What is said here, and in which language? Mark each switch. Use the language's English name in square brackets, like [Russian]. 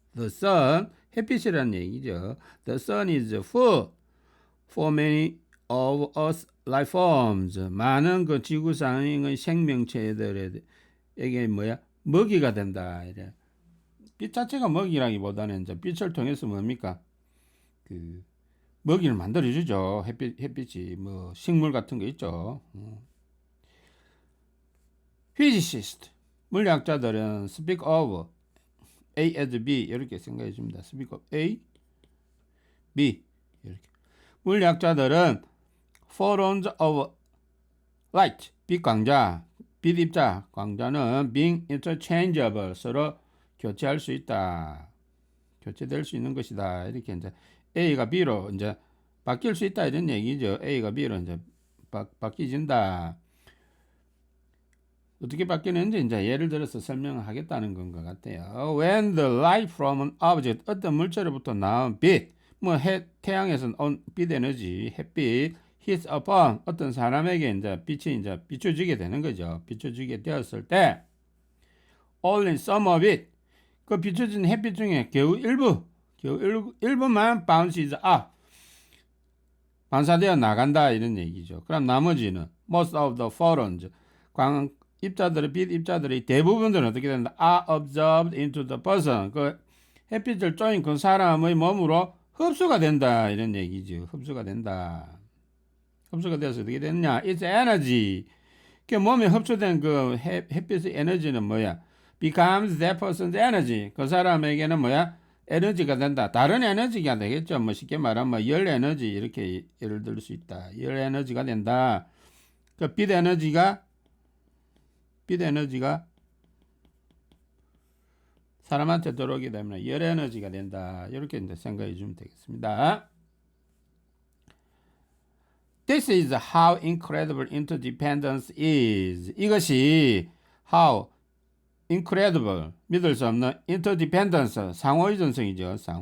[English] The sun, [Korean] 햇빛이라는 얘기죠. [English] The sun is food for many of us life forms. [Korean] 많은 그 지구상의 생명체들에게 뭐야? 먹이가 된다. 이래. 빛 자체가 먹이라기보다는 이제 빛을 통해서 뭡니까? 그 먹이를 만들어주죠. 햇빛이 뭐 식물 같은 거 있죠. Physicist, 물리학자들은 [English] speak of A as B [Korean] 이렇게 생각해 줍니다. speak of A, B 이렇게. 물리학자들은 [English] photons of light, [Korean] 빛 광자, 빛 입자, 광자는 [English] being interchangeable, [Korean] 서로 교체할 수 있다. 교체될 수 있는 것이다. 이렇게 이제 A가 B로 이제 바뀔 수 있다 이런 얘기죠. A가 B로 이제 바뀌진다. 어떻게 바뀌는지 이제 예를 들어서 설명하겠다는 건 것 같아요. [English] When the light from an object, [Korean] 어떤 물체로부터 나온 빛, 뭐 태양에서 온 빛 에너지, 햇빛, [English] hits upon, [Korean] 어떤 사람에게 이제 빛이 이제 비춰지게 되는 거죠. 비춰지게 되었을 때, [English] only some of it, [Korean] 그 비춰진 햇빛 중에 겨우 일부만 [English] bounces up, [Korean] 반사되어 나간다 이런 얘기죠. 그럼 나머지는 [English] most of the photons, [Korean] 빛 입자들의 대부분들은 어떻게 된다? [English] are absorbed into the person. [Korean] 그 햇빛을 쪼인 그 사람의 몸으로 흡수가 된다 이런 얘기죠. 흡수가 된다. 흡수가 돼서 어떻게 됐냐? [English] It's energy. [Korean] 그 몸에 흡수된 그 햇빛의 에너지는 뭐야? [English] becomes that person's energy. [Korean] 그 사람에게는 뭐야? 에너지가 된다. 다른 에너지가 되겠죠. 뭐 쉽게 말하면 뭐 열 에너지 이렇게 예를 들 수 있다. 열 에너지가 된다. 그 빛 에너지가 사람한테 들어오게 되면 열 에너지가 된다. 이렇게 이제 생각해 주면 되겠습니다. [English] This is how incredible interdependence is. [Korean] 이것이 [English] how incredible, [Korean] 믿을 수 없는 interdependence, 상호의존성이죠.